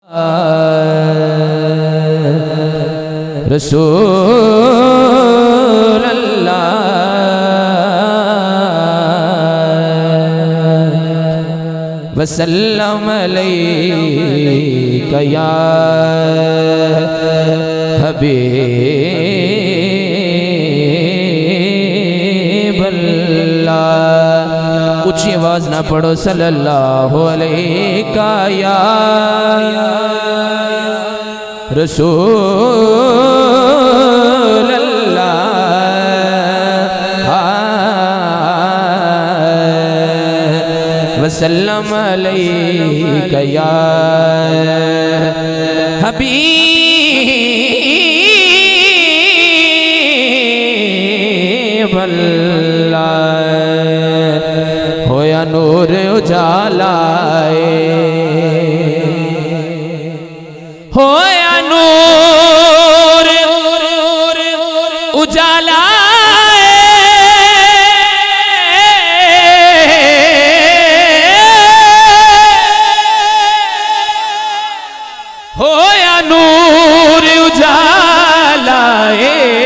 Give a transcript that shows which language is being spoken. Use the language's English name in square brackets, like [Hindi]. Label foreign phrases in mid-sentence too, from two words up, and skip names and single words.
[Arabic] رسول الله وسلم عليك يا حبيب الله. [Punjabi] اونچی آواز نہ پڑھو [Arabic] صلى الله عليك يا رسول الله وسلم عليك يا حبيب الله. [Punjabi] ہویا نور اجالا اے، ہویا نور اجالا ہویا نور اجالا اے.